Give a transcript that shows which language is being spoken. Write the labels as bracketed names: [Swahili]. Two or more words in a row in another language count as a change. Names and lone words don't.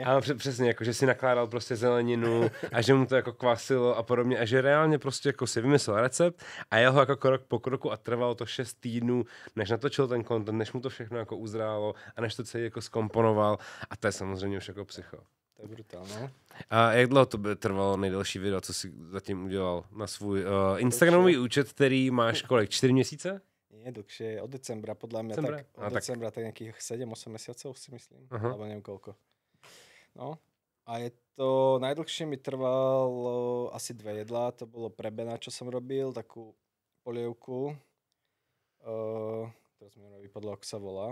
[Czech] Ano, přesně, jako, že si nakládal prostě zeleninu a že mu to jako kvasilo a podobně a že reálně prostě jako si vymyslel recept a jel ho jako krok po kroku a trvalo to 6 týdnů, než natočil ten content, než mu to všechno jako uzrálo a než to celý jako zkomponoval a to je samozřejmě už jako psycho. [Slovak] To je brutálne. [Czech] A jak dlouho to by trvalo nejdelší video, co jsi zatím udělal na svůj Instagramový účet, který máš kolik? 4 měsíce? [Slovak] Nie, dlhšie, od decembra, podľa mňa decembra tak nejakých 7-8 mesiacov si myslím, alebo neviem koľko. No, a je to, najdlhšie mi trvalo asi 2 jedlá, to bolo pre Bena, čo som robil, takú polievku, ktorú sme robili podľa, ako sa volá.